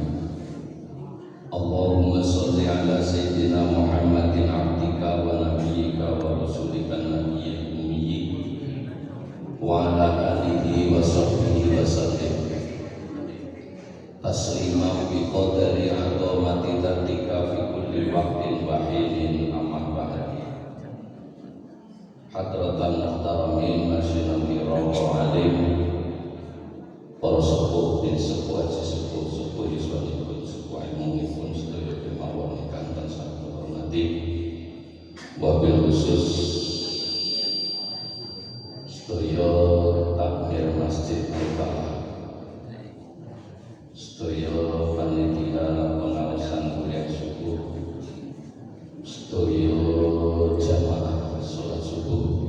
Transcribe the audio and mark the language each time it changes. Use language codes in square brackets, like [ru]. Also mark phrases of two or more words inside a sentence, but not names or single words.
[ar] اللهم صل على سيدنا محمد عبدك ونبيك ورسولك النبي الأمي وعلى آله وصحبه وسلم تسليما بقدر عظمة ذاتك في كل وقت وحين. أما بعد. حضرات المحترمين [jv] masyarakat kiram alim, para sepuh dan sepuh haji sepuh yuswanipun sepuh ilmunipun sedaya kemawon ingkang tansah kula hormati. [ar] وبالخصوص [jv] sedaya takmir Masjid Al-Falah, sedaya panitia pengawasan kuliah subuh, sedaya jamaah sholat subuh,